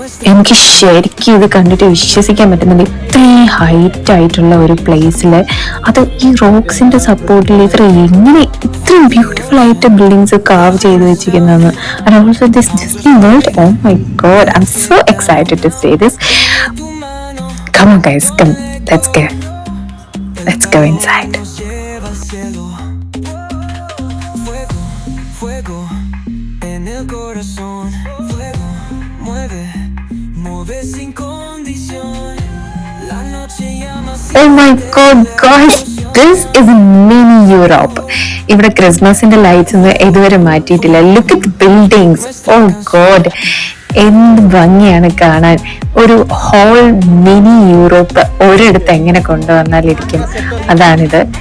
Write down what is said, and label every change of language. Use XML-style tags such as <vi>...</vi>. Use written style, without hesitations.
<ml>എനിക്ക് ശരിക്കും ഇത് കണ്ടിട്ട് വിശ്വസിക്കാൻ പറ്റുന്നില്ല. ഇത്രയും ഹൈറ്റ് ആയിട്ടുള്ള ഒരു പ്ലേസില് അത് ഈ റോക്സിന്റെ സപ്പോർട്ടിൽ ഇവർ എങ്ങനെ ഇത്രയും ബ്യൂട്ടിഫുൾ ആയിട്ട് ബിൽഡിങ്സ് കാവ് ചെയ്ത് വെച്ചിരിക്കുന്നതെന്ന്.</ml> <en>And also this Disney World, oh my god, I am so excited to see this. Come on guys, come, let's go inside.</en> <es>Nos lleva al cielo, fuego, fuego en el corazón, fuego, mueve, mueve sin condición, la noche llama.</es> <en>Oh my god guys, this is mini Europe.</en> <ml>ഇവിടെ ക്രിസ്മസിന്റെ lights ഒന്നും ഇതുവരെ മാറ്റിയിട്ടില്ല.</ml> <en>look at buildings, oh god,</en> <ml>എന്ത് ഭംഗിയാണ് കാണാൻ. ഒരു whole mini Europe ഒരിടത്ത് എങ്ങനെ കൊണ്ടുവന്നാലിരിക്കും, അതാണിത്.</ml>